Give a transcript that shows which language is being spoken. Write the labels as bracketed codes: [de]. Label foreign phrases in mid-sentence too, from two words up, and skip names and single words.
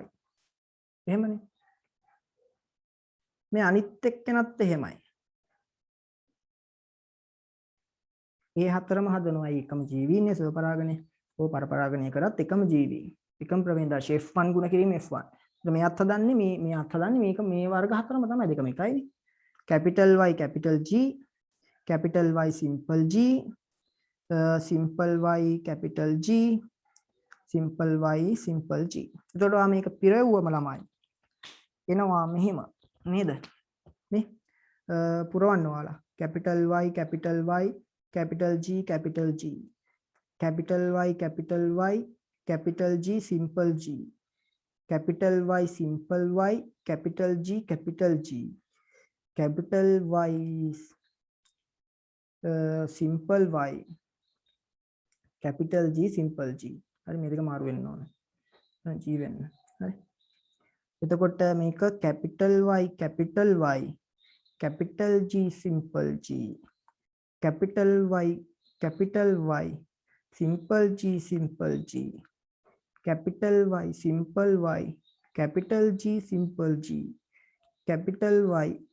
[si] එහෙමනේ. මේ අනිත් එක්කෙනත් එහෙමයි. ඒ හතරම හදනවා එකම ජීවීනේ ස්ව පරාගණය. ඕ පරපරාගණය කරත් එකම ජීවී. එකම ප්‍රවේණි දර්ශය F1 ගුණ කිරීම F1. එතකොට මේ අත් හදන්නේ මේ අත් හදන්නේ මේක මේ වර්ග හතරම තමයි දෙකම එකයිනේ. [en] capital Y capital G capital Y simple G simple Y capital G simple Y simple G. [si] එතකොට මේක පිරෙව්වම ළමයි එනවා මෙහිම නේද? නේ පුරවන්න ඔයාලා [en] capital Y capital Y capital G capital G capital Y capital Y capital G simple G capital Y simple Y capital G capital G capital Y simple Y capital G simple G. [si] හරි මේ දෙක මාරු වෙන්න ඕන. G වෙන්න. හරි. එතකොට මේක [en] capital Y capital Y capital G simple G capital Y simple G simple G capital Y simple Y capital G simple G capital Y